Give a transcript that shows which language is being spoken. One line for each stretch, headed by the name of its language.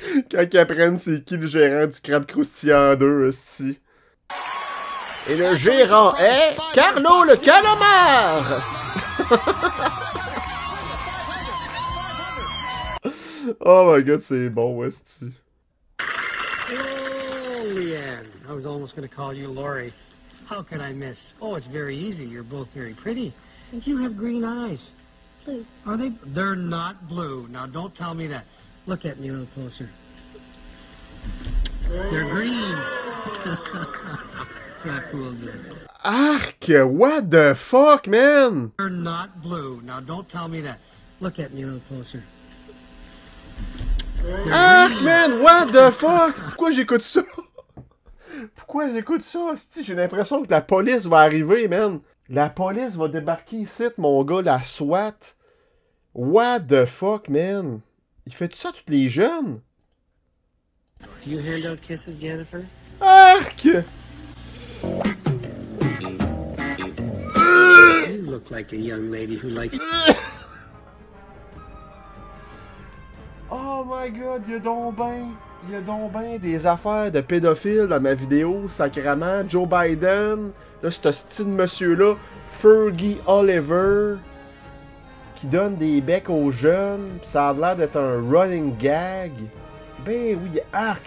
French: Quand ils apprennent c'est qui le gérant du crabe croustillant 2, hostie. Et le gérant est Carlo le Calamar!
English: Oh my god,
French: c'est bon, hostie. Oh, Leanne.
English: I was almost going to call you Lori. How could I miss? Oh, it's very easy. You're both very pretty. And you have green eyes. Blue. Are they? They're not blue. Now, don't tell me that. Look at me a little closer. They're green. That fooled you. Arc! What the fuck, man? They're not blue. Now, don't tell me that. Look at me a little closer. Arc, man! What the fuck?
French: Pourquoi j'écoute ça? Pourquoi j'écoute ça? J'ai l'impression que la police va arriver, man. La police va débarquer ici, mon gars, la SWAT.
English: What the fuck, man?
French: Il fait tout ça à tous les jeunes?
English: Do you hand out kisses, Jennifer? Arc! You look like a young lady who likes... Oh my god,
French: il y a donc ben des affaires de pédophiles dans ma vidéo, sacrément. Joe Biden, là, ce style monsieur-là, Fergie Oliver, qui donne des becs aux jeunes, pis ça a l'air d'être un running gag. Ben oui, arc!